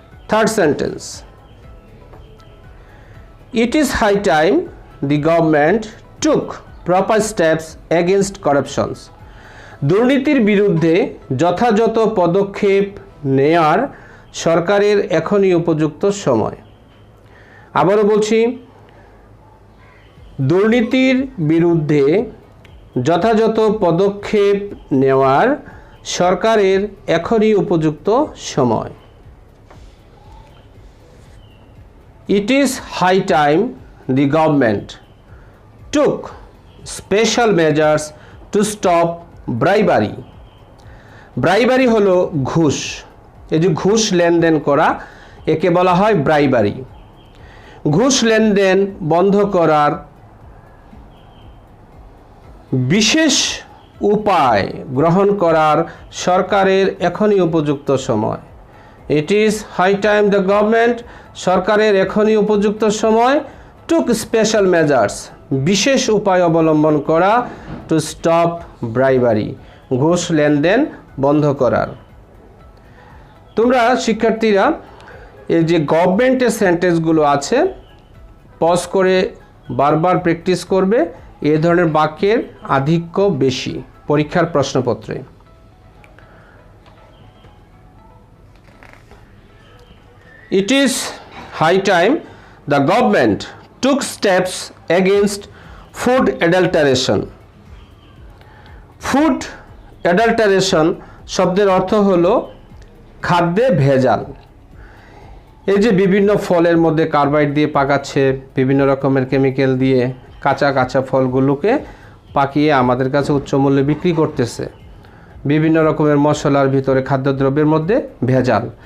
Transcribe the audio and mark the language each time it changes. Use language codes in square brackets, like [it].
[en] third sentence, it is high time the government took proper steps against corruptions, [bn] দুর্নীতির বিরুদ্ধে যথাযথ পদক্ষেপ নেয়ার সরকারের এখনই উপযুক্ত সময়। আবারও বলছি, দুর্নীতির বিরুদ্ধে যথাযথ পদক্ষেপ নেওয়ার সরকারের এখনই উপযুক্ত সময়। [en] It is high time the government took special measures to stop bribery. [bn] ব্রাইবারি হলো ঘুষ, এই যে ঘুষ লেনদেন করা, একে বলা হয় ব্রাইবারি। ঘুষ লেনদেন বন্ধ করার বিশেষ উপায় গ্রহণ করার সরকারের এখনই উপযুক্ত সময়। [en] it is high time the government, [bn] সরকারের এখনই উপযুক্ত সময়, [en] took special measures, [bn] বিশেষ উপায় অবলম্বন করা, [en] to stop bribery, [bn] ঘুষ লেনদেন বন্ধ করার। তোমরা শিক্ষার্থীরা এই যে গভর্নমেন্টের সেন্টেন্সগুলো আছে পজ করে বারবার প্র্যাকটিস করবে, এ ধরনের বাক্যের আধিক্য বেশি পরীক্ষার প্রশ্নপত্রে। [en] It is high time the government took steps against food adulteration. [bn] Food adulteration শব্দের অর্থ হলো খাদ্যে ভেজাল। এই যে বিভিন্ন ফলের মধ্যে কার্বাইড দিয়ে পাকাচ্ছে, বিভিন্ন রকমের কেমিক্যাল দিয়ে কাঁচা কাঁচা ফলগুলোকে পাকিয়ে আমাদের কাছে উচ্চ মূল্যে বিক্রি করতেছে, বিভিন্ন রকমের মশলার ভিতরে খাদ্যদ্রব্যের মধ্যে ভেজাল।